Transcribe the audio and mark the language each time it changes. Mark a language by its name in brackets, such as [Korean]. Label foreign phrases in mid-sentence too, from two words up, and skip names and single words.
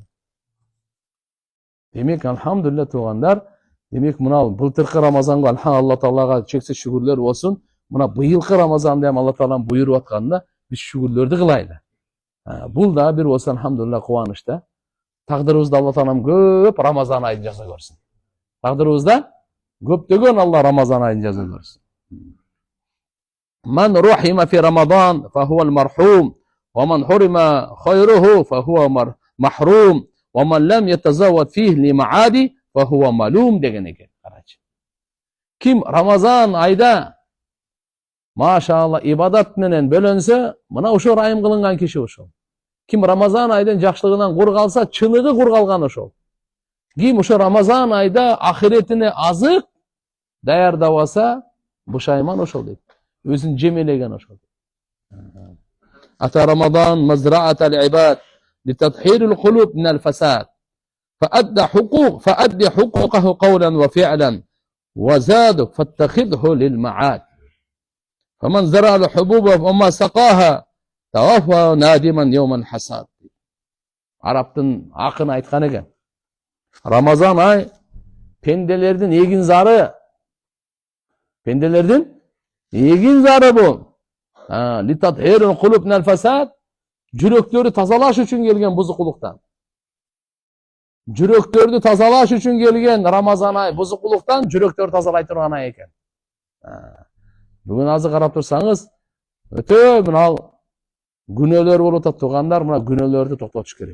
[Kyrgyz] Демек, алхамдулилlah туугандар, демек мына былтыркы Рамазанга Алла Таалага чексиз шүгүрлөр болсун. Мына быйылкы Рамазанда Алла Тааланын буйруп атканына биз шүгүрлөрдү кылайлы. Бул да бир болсо алхамдулилlah кубаныч да. Тагдырыбызда Алла Таалам көп Рамазан айын жаза көрсүн. Тагдырыбызда көптөгөн Алла Рамазан айын жаза көрсүн. [Arabic] من رحم في رمضان فهو المرحوم ومن حرم خيره فهو محروم ومن لم يتزود فيه لمعاده فهو ملوم [Kyrgyz] деген экен. Карачы. Ким Рамазан айда машалла ибадат менен бөлөнсө, мына ошо райым кылынган киши ошол. Ким Рамазан айдын жакшылыгынан кур калса, чыныгы кур калган ошол. Ким ошо Рамазан айда ахиретине азык даярдап алса, бушайман ошол дейт. Өзүн жемелеген ошол. [Arabic] أتى رمضان مزرعة العباد لتطهير القلوب من الفساد فأدي حقوقه قولا وفعلا وزادك فاتخذه للمعاد فمن زرع الحبوب وما سقاها توفى نادما يوم الحصاد. [Kyrgyz] Арабтын акын айткан экен. Рамазан ай пенделердин эгин зары. Пенделердин эгин зары бул. [Arabic] لتطهير القلوب من الفساد. [Kyrgyz] Жүрөктөрдү тазалаш үчүн келген бузукулуктан. Жүрөктөрдү тазалаш үчүн келген Рамазан ай бузукулуктан жүрөктөрдү тазалай турган ай экен. Бүгүн азыр карап турсаңыз, өтө мына күнөөлөр болуп атат тугандар, мына күнөөлөрдү токтотуш керек.